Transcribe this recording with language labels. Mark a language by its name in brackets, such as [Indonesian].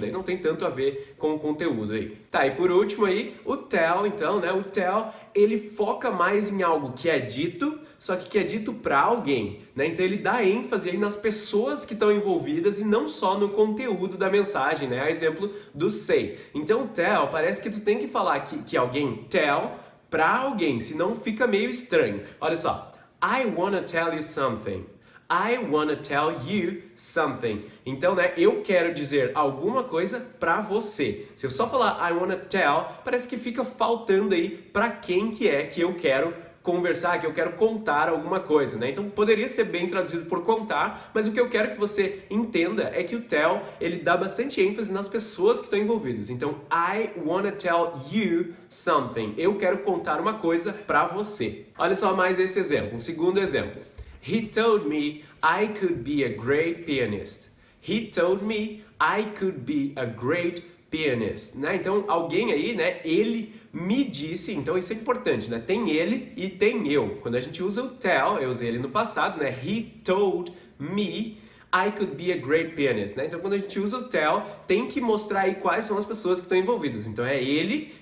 [Portuguese] Daí não tem tanto a ver com o conteúdo aí. Tá, e por último aí, o tell, então, né? O tell, ele foca mais em algo que é dito, só que é dito para alguém, né? Então ele dá ênfase aí nas pessoas que estão envolvidas e não só no conteúdo da mensagem, né? A exemplo do say. Então o tell, parece que tu tem que falar que alguém tell para alguém, senão fica meio estranho. Olha só, [English] I wanna tell you something. I wanna tell you something. [Portuguese] Então, né, eu quero dizer alguma coisa pra você. Se eu só falar [English] I wanna tell, [Portuguese] parece que fica faltando aí pra quem que é que eu quero conversar, que eu quero contar alguma coisa, né? Então poderia ser bem traduzido por contar, mas o que eu quero que você entenda é que o tell, ele dá bastante ênfase nas pessoas que estão envolvidas. Então, [English] I wanna tell you something. [Portuguese] Eu quero contar uma coisa pra você. Olha só mais esse exemplo, um segundo exemplo. [English] He told me I could be a great pianist. He told me I could be a great pianist, né? [Portuguese] Então alguém aí, né? Ele me disse, então isso é importante, né? Tem ele e tem eu. Quando a gente usa o tell, eu usei ele no passado, né? [English] He told me I could be a great pianist, [Portuguese] né? Então quando a gente usa o tell, tem que mostrar aí quais são as pessoas que estão envolvidas. Então é ele